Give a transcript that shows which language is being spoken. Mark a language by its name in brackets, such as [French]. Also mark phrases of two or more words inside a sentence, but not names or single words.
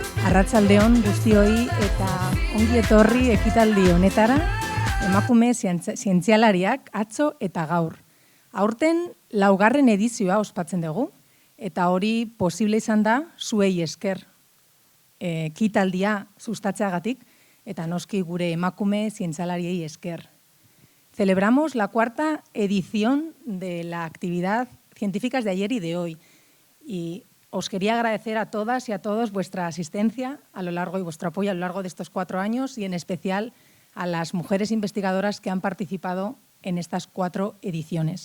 [Basque] Arratsaldeon guztioi eta ongi etorri ekitaldi honetara, emakume zientzialariak atzo eta gaur. Aurten laugarren edizioa ospatzen dugu, eta hori posible izan da zuei esker ekitaldia sustatzeagatik, eta noski gure emakume zientzialariei esker. [Spanish] Celebramos la cuarta edición de la actividad Científicas de ayer y de hoy, y os quería agradecer a todas y a todos vuestra asistencia a lo largo y vuestro apoyo a lo largo de estos 4 años y en especial a las mujeres investigadoras que han participado en estas 4 ediciones.